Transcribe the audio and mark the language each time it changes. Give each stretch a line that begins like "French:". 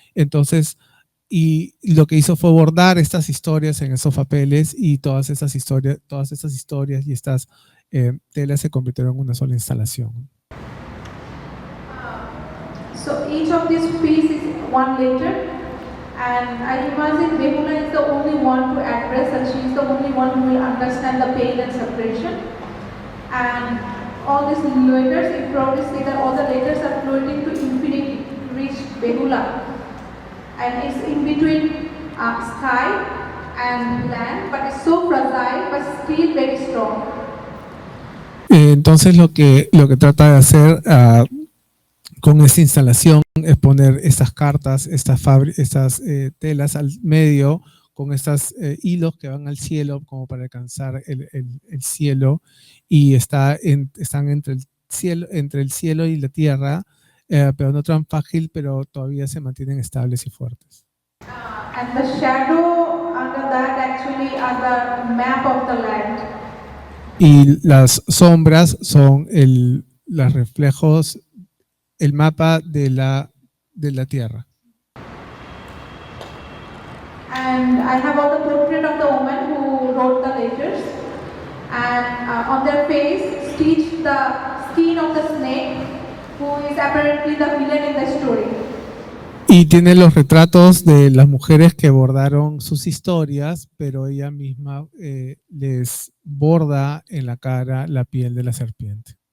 Spanish: Entonces, y lo que hizo fue bordar estas historias en esos papeles, y todas esas historias y estas telas se convirtieron en una sola instalación.
English: So each of these pieces is one letter, and I imagine Behula is the only one to address, and she is the only one who will understand the pain and separation. And all these letters, you probably see that all the letters are floating to infinity to reach Behula. And it's in between sky and land, but it's so fragile, but still very strong.
Spanish: Entonces lo que trata de hacer con esta instalación es poner estas cartas, estas telas al medio, con estos hilos que van al cielo como para alcanzar el cielo, y están entre el cielo y la tierra, pero no tan frágil, pero todavía se mantienen estables y fuertes.
English: And the shadow under that actually are the map of the land.
Spanish: Y las sombras son los reflejos, el mapa de la tierra.
English: And I have all the portrait of the woman who wrote the letters, and on their face stitched the skin of the snake, who is apparently the villain in the story.
Spanish: Y tiene los retratos de las mujeres que bordaron sus historias, pero ella misma les borda en la cara la piel de la serpiente.